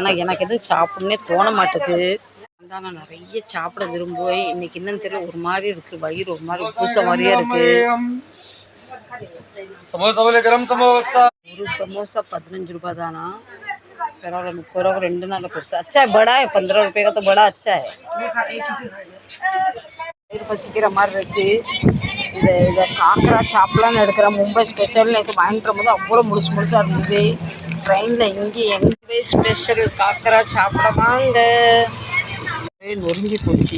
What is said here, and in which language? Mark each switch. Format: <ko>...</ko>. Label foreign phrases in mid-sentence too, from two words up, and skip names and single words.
<ta>ஆனால் எனக்கு எதுவும் சாப்பிட்ணுன்னே தோண மாட்டேங்குது. நான் நிறைய சாப்பிட விரும்புவேன். இன்றைக்கி என்னன்னு தெரியல, ஒரு மாதிரி இருக்குது. வயிறு ஒரு மாதிரி பூச மாதிரியே இருக்குது. ஒரு சமோசா 15 ரூபா தானா? பரவாயில்ல. 30 ரூபா 2 நாள் பெருசு.</ta> <hi>अच्छा है बड़ा है 15 रुपये का तो बड़ा अच्छा है.</hi> <ta>வயிறு பசிக்கிற மாதிரி இருக்குது. இதை காக்கரா சாப்பிடலான்னு எடுக்கிறேன். மும்பை ஸ்பெஷல் நேற்று வாங்கிட்டு போது அவ்வளோ முழுசாக இருந்தது. ட்ரெயினில் இங்கே எங்கே ஸ்பெஷல் காக்கரா சாப்பிட வாங்க. நொறுங்கி போச்சு.</ta>